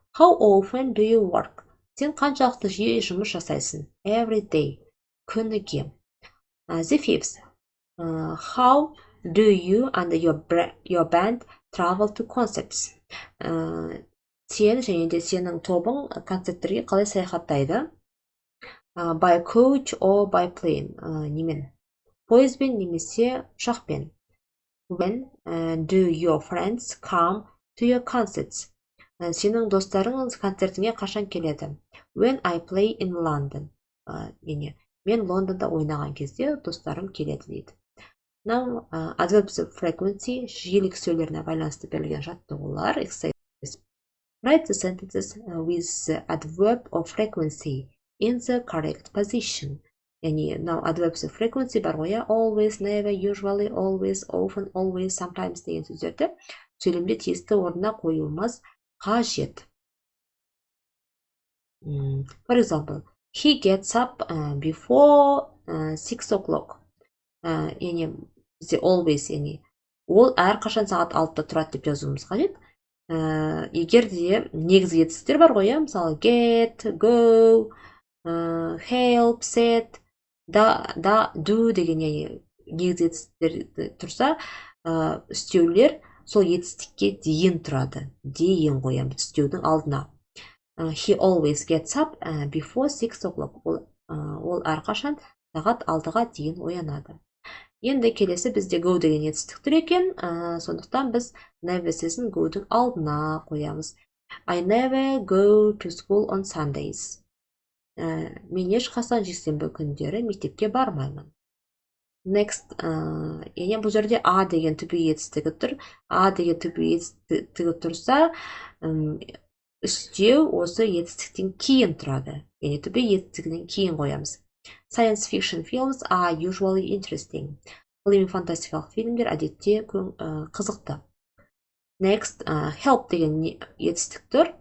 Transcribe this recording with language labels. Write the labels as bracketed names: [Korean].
[English] How often do you work? [Kazakh] Сен қаншалықты жиі жұмыс жасайсың? [English] Every day. [Kazakh] Күніге. [English] The fifth. How do you and your band travel to concerts? [Kazakh] Сен және де сенің тобың концерттерге қалай саяхаттайды? [English] By coach or by plane? [Kazakh] Немен? Пойызбен немесе ұшақпен? [English] When do your friends come to your concerts? [Kazakh] Сенің достарың концертіңе қашан келеді? [English] When I play in London. [Kazakh] Мен Лондонда ойнаған кезде достарым келеді дейді. [English] Now, adverbs of frequency, [Kazakh] жиілік сөйлеріне байланысты берілген жаттығулар. [English] Write the sentences with the adverb of frequency in the correct position. [Kazakh] яғни [English] now adverbs of frequency [Kazakh] бар ғой, always, never, usually, always, often, always, sometimes деген сөздерді сөйлемде тиісті орнына қойылмас қажет. [English] For example, he gets up before 6 o'clock. [Kazakh] Яғни бізде always, яғни ол әрқашан сағат 6-та тұрады деп жазуымыз қажет. Егер де негізгі етістіктер бар ғой, мысалы get, go, help, set, do деген негізгі етістіктер тұрса, үстеулер сол етістікке дейін тұрады. Дейін қоямыз үстеудің алдына. [English] He always gets up before 6 o'clock. [Kazakh] Ол әрқашан сағат 6-ға дейін оянады. Енді келесі бізде go деген етістік тұр екен, сондықтан біз never сөзін go-дің алдына қоямыз. [English] I never go to school on Sundays. [Kazakh] Мен ешқашан жексенбі күндері мектепке бармаймын. Next, яғни бұл жерде a деген to be етістігі тұр. A деген to be етістігі тұрса, үстеу осы етістіктен кейін тұрады. Яғни to be етістігінен кейін қоямыз. [English] Science fiction films are usually interesting. [Kazakh] Ғылыми фантастикалық фильмдер әдетте қызықты. Next, help деген етістік тұр.